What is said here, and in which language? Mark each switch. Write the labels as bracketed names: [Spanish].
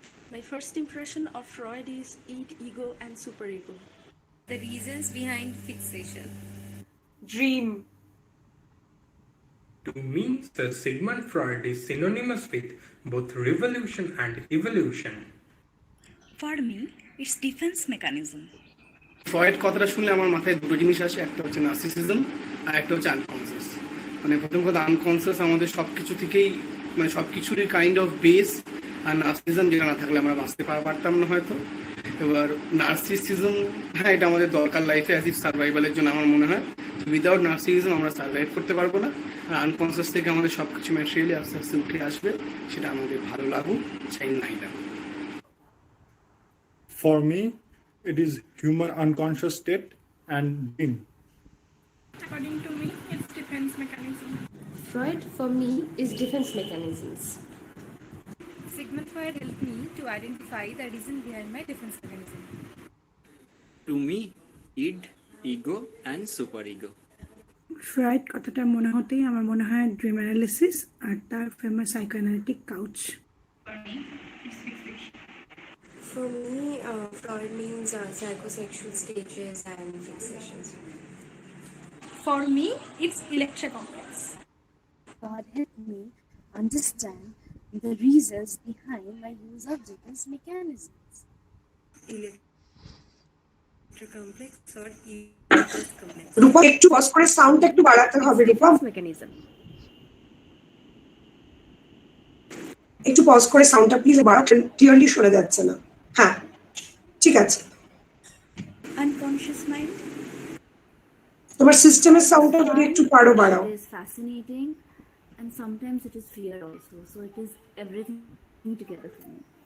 [English] My first impression of Freud is id, ego, and superego. The reasons behind fixation. Dream. To me, Sir Sigmund Freud is synonymous with both revolution and evolution. For me, it's defense mechanism. [Bangla] Freud কথাটা শুনলে আমার মাথায় দুটো জিনিস আসে, একটা হচ্ছে narcissism আর একটা হচ্ছে আনকনসিয়াস। মানে প্রথম কথা আনকনসিয়াস আমাদের সব কিছু থেকেই, মানে সব কিছুরই kind of base, আর narcissism যেটা না থাকলে আমরা বাঁচতে পারতাম না হয়তো। এবার নার্সিসিজম, হ্যাঁ এটা আমাদের দরকার লাইফে অ্যাজ ইফ সার্ভাইভালের জন্য আমার মনে হয়। উইদাউট নার্সিসিজম আমরা সার্ভাইভ করতে পারবো না। আর আনকনসিয়াস থেকে আমাদের সব কিছু ম্যাটেরিয়ালি আস্তে আস্তে উঠে আসবে, সেটা আমাদের ভালো লাগুক চাই নাই লাগুক। [English] For me, it is human unconscious state and dream. According to me, it's defense mechanism. Freud for me is defense mechanisms. Sigmund Freud helped me to identify the reason behind my defense mechanism. To me, id, ego and superego. [Bangla] Freud কথাটা মনে হতেই আমার মনে হয় dream analysis আর তার famous psychoanalytic couch. [English] For me, Freud means psychosexual stages and fixations. For me, it's Electra Complex. God help me understand the reasons behind my use of defense mechanisms. Electra complex or Oedipus complex. [Bangla] Rupam একটু pause করে সাউন্ডটা একটু বাড়াতে হবে। Rupam [English] Mechanism. [Bangla] একটু pause করে সাউন্ডটা please বাড়াতে, ক্লিয়ারলি শোনা যাচ্ছে না। হ্যাঁ ঠিক আছে। [English] Unconscious mind. [Bangla] তোমার সিস্টেমের সাউন্ডটা যদি একটু পারো বাড়াও। [English] It is fascinating and sometimes it is fear also. So it is everything together for me.